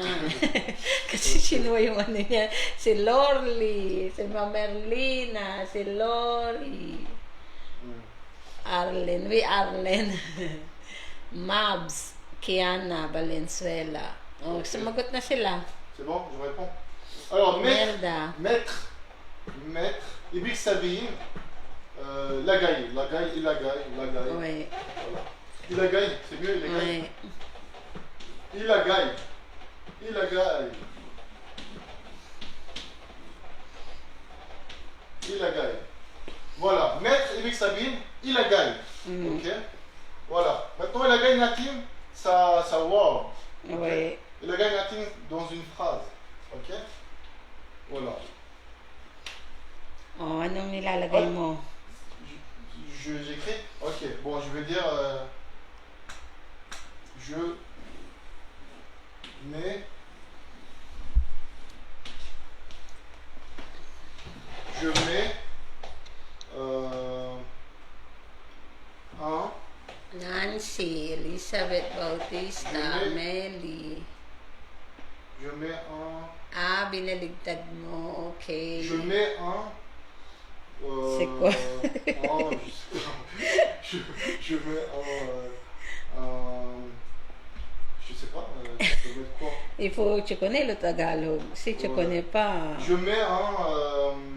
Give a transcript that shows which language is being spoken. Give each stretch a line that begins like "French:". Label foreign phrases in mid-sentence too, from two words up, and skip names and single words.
Filipino: Kasi sinuha yung ano niya. Si Lorly, si Mamerlina, si Lori, Arlen, Arlen, Mabs, Kiana, Valenzuela. Oh, sumagot na sila.
French: C'est bon, je réponds. Alors, mettre. Merda. Mettre. Mettre.
Filipino: Ibig sabihin. Lagay. Lagay, ilagay, lagay.
French: Oui. Voilà. Ilagay, c'est mieux,
Filipino: ilagay.
French: Oui.
Filipino: Ilagay. Ilagay. Ilagay.
French: Voilà. Mettre,
Filipino: ibig sabihin, ilagay.
French: Ok? Voilà. Maintenant,
Filipino: ilagay natin sa word.
French: Oui.
Filipino: Ilagay natin
French: dans une phrase. Ok? Voilà.
Filipino: Oh, anong nilalagay mo?
French: J'écris. Ok, bon, je vais dire. Je mets. Je mets. Un. Nancy, Elizabeth Bautista, Je Melly. Je mets un.
Filipino: Ah, binaligtad mo. Okay.
French: Je mets un. C'est quoi? Je mets je sais pas, je peux mettre quoi? Il faut, tu connais le Tagalog. Si tu connais pas. Je mets un.